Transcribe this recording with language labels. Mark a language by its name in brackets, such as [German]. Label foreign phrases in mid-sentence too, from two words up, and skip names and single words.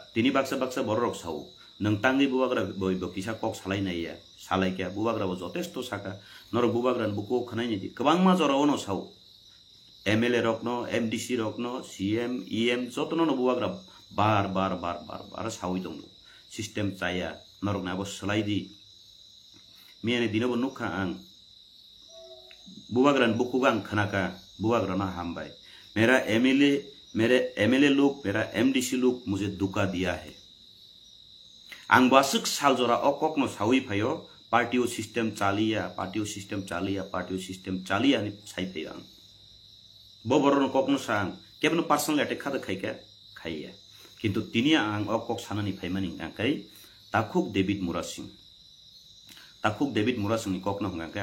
[Kok Borok] tini baksa borok sau nang tangi buwagra boi bokisa kok salai nai ya salai kya buwagra bo jotesto saka norok buwagran buku khanai ni kabangma jora ono sau MLA rokno MDC rokno CM EM jotono no buwagra bar sawi dong system chaya norok na bo salai di miane dinobo nukha ang buwagran buku gang khanaka buwagra na hambai मेरा [Hindi] MLA लोग मेरा MDC लोग मुझे धोखा दिया है [Kok Borok] ang basuk saljora okok no sawi phayo [English] party system [Kok Borok] chalia ni sai phayang boborno kokno sang kebno [English] personal attack [Kok Borok] khada khaiya kintu tinia ang okok sanani phaimani angkai takhuk David Murasing ni kokno hangkai